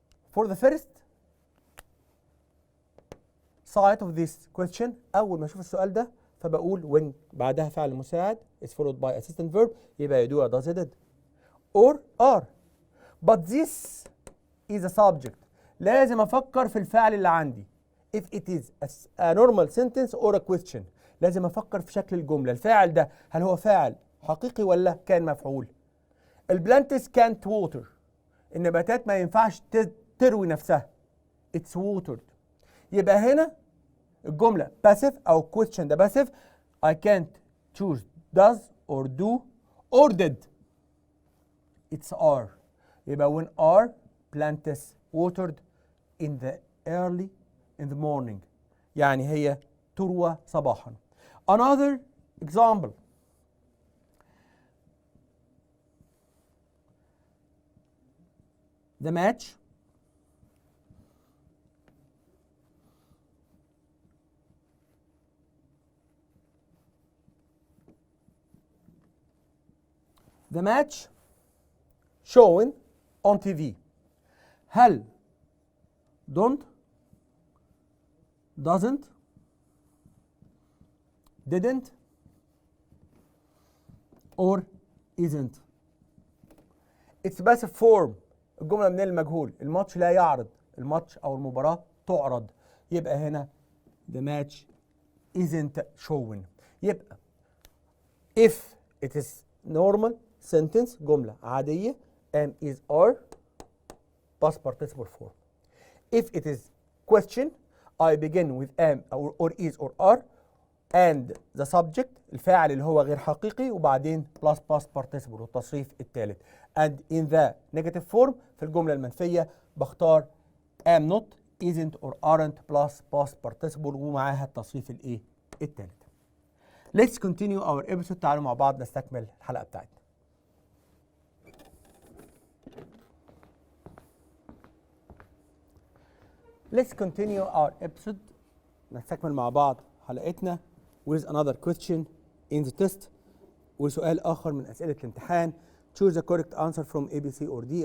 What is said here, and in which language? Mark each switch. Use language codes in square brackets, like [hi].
[en] For the first side of this question [ar] أول ما أشوف السؤال ده فبقول [en] when [ar] بعدها فعل مساعد [en] is followed by assistant verb يبقى do does did or are. But this is a subject. [ar] لازم أفكر في الفعل اللي عندي. [en] If it is a normal sentence or a question [ar] لازم أفكر في شكل الجملة. الفاعل ده هل هو فاعل حقيقي ولا كان مفعول؟ البلانتس [en] can't water [ar] النباتات ما ينفعش تروي نفسها. [en] It's watered. [ar] يبقى هنا الجملة passive أو question ده passive. [en] I can't choose does or do or did. It's are. [ar] يبقى [en] when are plants watered in the morning [ar] يعني هي تروى صباحا. [en] Another example. The match shown on TV. هل don't doesn't didn't or isn't. It's passive form. [ar] الجملة من المجهول. الماتش لا يعرض. الماتش أو المباراة تعرض. يبقى هنا [en] the match isn't shown. يبقى if it is normal sentence [ar] جملة عادية [en] am is are past participle form. If it is question I begin with am or is or are and the subject [ar] الفاعل اللي هو غير حقيقي وبعدين [en] plus past participle [ar] والتصريف الثالث. [en] And in the negative form [ar] في الجملة المنفية بختار [en] am not isn't or aren't plus past participle [ar] ومعاها التصريف الايه الثالث. [en] Let's continue our episode. [ar] تعالوا مع بعض نستكمل الحلقة بتاعتنا. [en] Let's continue our episode. [ar] نستكمل مع بعض حلقتنا [en] with another question in the test. [ar] وسؤال آخر من أسئلة الامتحان. [en] Choose the correct answer from A, B, C or D.